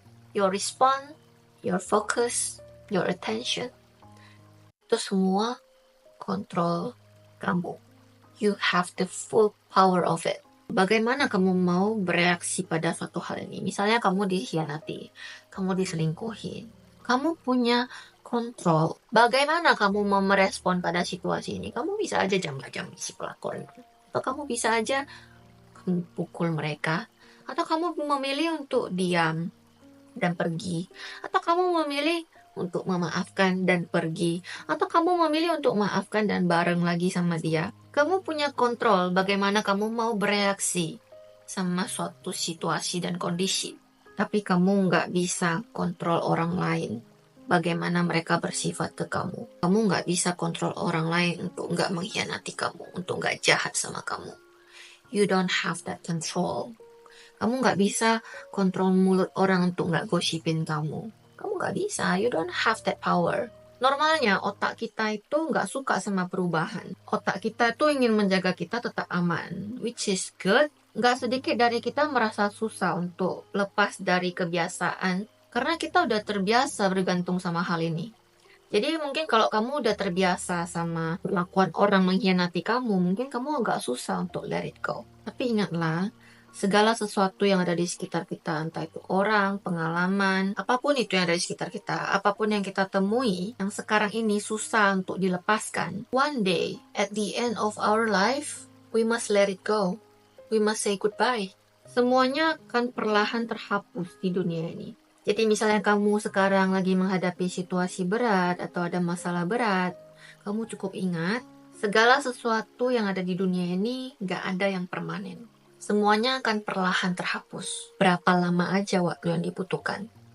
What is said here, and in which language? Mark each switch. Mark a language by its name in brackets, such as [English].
[English] Your response, your focus, your attention. [Indonesian] Itu semua kontrol kamu. [English] You have the full power of it. [Indonesian] Bagaimana kamu mau bereaksi pada suatu hal ini? Misalnya kamu dikhianati, kamu diselingkuhin. Kamu punya kontrol. Bagaimana kamu mau merespon pada situasi ini? Kamu bisa aja jam-jam si pelakor. Atau kamu bisa aja pukul mereka. Atau kamu memilih untuk diam dan pergi. Atau kamu memilih untuk memaafkan dan pergi. Atau kamu memilih untuk maafkan dan bareng lagi sama dia. Kamu punya kontrol bagaimana kamu mau bereaksi sama suatu situasi dan kondisi. Tapi kamu nggak bisa kontrol orang lain. Bagaimana mereka bersifat ke kamu. Kamu nggak bisa kontrol orang lain untuk nggak mengkhianati kamu. Untuk nggak jahat sama kamu. [English] You don't have that control. [Indonesian] Kamu nggak bisa kontrol mulut orang untuk nggak gosipin kamu. Kamu nggak bisa. [English] You don't have that power. [Indonesian] Normalnya otak kita itu nggak suka sama perubahan. Otak kita itu ingin menjaga kita tetap aman. [English] Which is good. [Indonesian] Nggak sedikit dari kita merasa susah untuk lepas dari kebiasaan. Karena kita udah terbiasa bergantung sama hal ini. Jadi mungkin kalau kamu udah terbiasa sama perlakuan orang mengkhianati kamu, mungkin kamu agak susah untuk [English] let it go. [Indonesian] Tapi ingatlah, segala sesuatu yang ada di sekitar kita, entah itu orang, pengalaman, apapun itu yang ada di sekitar kita, apapun yang kita temui, yang sekarang ini susah untuk dilepaskan. [English] One day, at the end of our life, we must let it go. We must say goodbye. [Indonesian] Semuanya akan perlahan terhapus di dunia ini. Jadi misalnya kamu sekarang lagi menghadapi situasi berat atau ada masalah berat, kamu cukup ingat, segala sesuatu yang ada di dunia ini gak ada yang permanen. Semuanya akan perlahan terhapus. Berapa lama aja waktu yang dibutuhkan?